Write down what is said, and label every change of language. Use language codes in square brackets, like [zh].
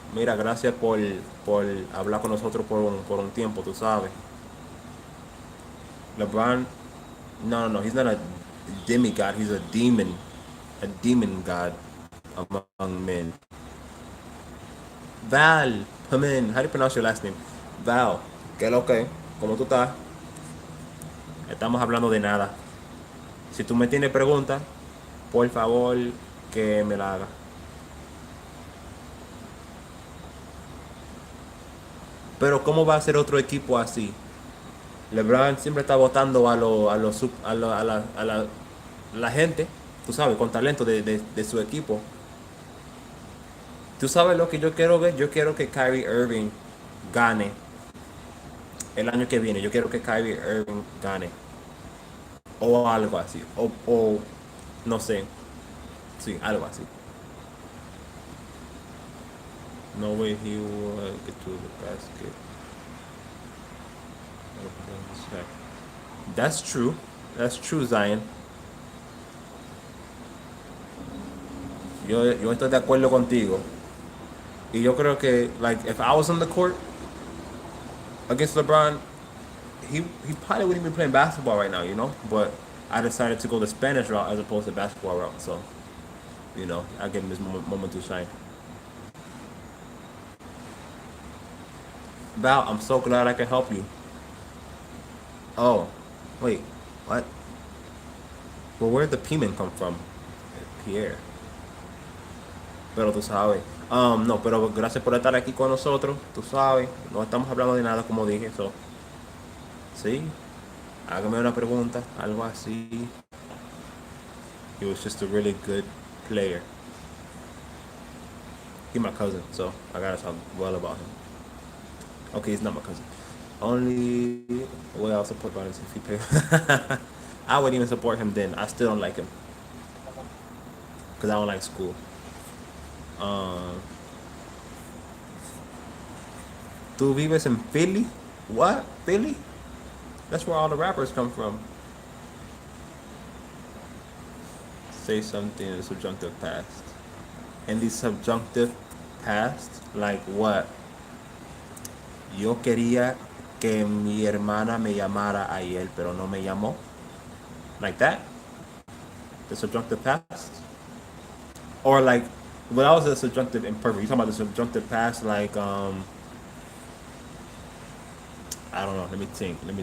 [es] Mira, gracias por hablar con nosotros por un tiempo, tú sabes. [en] LeBron, no, he's not a demigod. He's a demon god among men. Val, come in. How do you pronounce your last name? [es] Val, que lo que, ¿cómo tú estás? Estamos hablando de nada. Si tú me tienes preguntas, por favor que me la hagas. Pero ¿cómo va a ser otro equipo así? LeBron siempre está votando a la gente, tú sabes, con talento de su equipo. ¿Tú sabes lo que yo quiero ver? Yo quiero que Kyrie Irving gane el año que viene. Yo quiero que Kyrie Irving gane. O algo así. O no sé. Sí, algo así. [en] No way he will get to the basket. That's true. That's true, Zion. [es] Yo estoy de acuerdo contigo. Y yo creo que, [en] like, if I was on the court against LeBron, he probably wouldn't be playing basketball right now, you know? But I decided to go the Spanish route as opposed to basketball route. So, you know, I give him his moment to shine. Val, I'm so glad I can help you. Oh, wait, what? Well, where did the P-man come from? [es] Pierre. Pero tú sabes. No, pero gracias por estar aquí con nosotros. Tú sabes, no estamos hablando de nada como dije. So, sí, hágame una pregunta, algo así. [en] He was just a really good player. He's my cousin, so I gotta talk well about him. Okay, he's not my cousin. Only way I'll support Biden is if he pay. I wouldn't even support him then. I still don't like him. Because I don't like school. [es] ¿Tú vives [en] in Philly? What? Philly? That's where all the rappers come from. Say something in the subjunctive past. In the subjunctive past, like what? [es] Yo quería que mi hermana me llamara ayer, pero no me llamó. [en] Like that? The subjunctive past? Or like, well, that was the subjunctive imperfect. You talking about the subjunctive past, like, I don't know. Let me think.